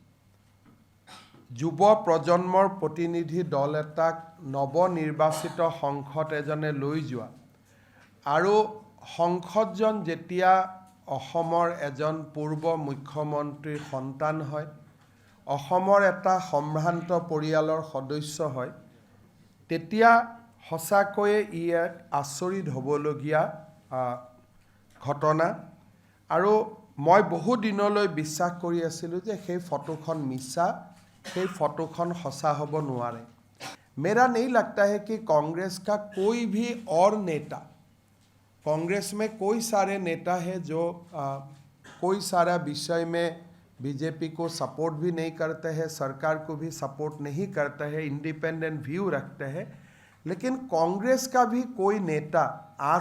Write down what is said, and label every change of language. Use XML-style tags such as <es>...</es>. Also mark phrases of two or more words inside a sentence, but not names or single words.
<as>যুৱ প্ৰজন্মৰ প্ৰতিনিধি দল এটাক নৱনিৰ্বাচিত সাংসদ এজনে লৈ যোৱা আৰু সাংসদজন যেতিয়া অসমৰ এজন পূৰ্ব মুখ্যমন্ত্ৰীৰ সন্তান হয় অসমৰ এটা সম্ভ্ৰান্ত পৰিয়ালৰ সদস্য হয় তেতিয়া সঁচাকৈয়ে ই এক আচৰিত হ'বলগীয়া ঘটনা আৰু মই বহু দিনলৈ বিশ্বাস কৰি আছিলোঁ যে সেই ফটোখন মিছা সেই ফটোখন সঁচা হ'ব নোৱাৰে</as> <hi>मेरा नहीं लगता है कि कांग्रेस का कोई भी और नेता कांग्रेस में कोई सारे नेता है जो कोई सारा विषय में बीजेपी को सपोर्ट भी नहीं करते हैं सरकार को भी सपोर्ट नहीं करते हैं</hi> <en>independent view</en> <hi>रखते हैं लेकिन कांग्रेस का भी कोई नेता आज</hi>